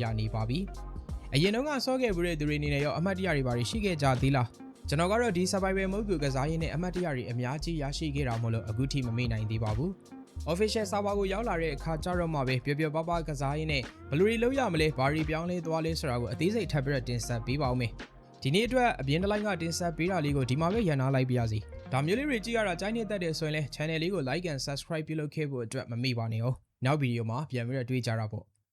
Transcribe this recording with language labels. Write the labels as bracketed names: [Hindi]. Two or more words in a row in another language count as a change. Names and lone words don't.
[Burmese] နေပါပြီအရင်တုန်းကဆော့ခဲ့ပြီးတဲ့သူတွေအနေနဲ့ရောအမှတ်တရတွေပါရှိခဲ့ကြသေးလားကျွန်တော်ကတော့ဒီ Survival Mode ကိုကစားရင်းနဲ့အမှတ်တရတွေအများကြီးရရှိခဲ့တာမို့လို့အခုထိမမေ့နိုင်သေးပါဘူး [English] official server [Burmese] ကိုရောက်လာတဲ့အခါကျတော့မှပဲပျော်ပါကစားရင်းနဲ့ဘယ်လိုတွေလုပ်ရမလဲဘာတွေပြောင်းလဲသွားလဲဆိုတာကိုအသေးစိတ်ထပ်ပြီးတော့တင်ဆက်ပေးပါဦးမယ်ဒီနေ့အတွက်အပြင်တစ်လိုင်းကတင်ဆက်ပေးတာလေးကိုဒီမှာပဲရန်နာလိုက်ပါရစေဒါမျိုးလေးတွေကြည့်ရတာကြိုက်နေတတ်တယ်ဆိုရင်လည်း channel လေးကို [English] like and subscribe [Burmese] ပြုလုပ်ခဲ့ဖို့အတွက်မမေ့ပါနဲ့哦နောက်ဗီဒီယိုမှာပြန်ပြီးတော့တွေ့ကြတာပေါ့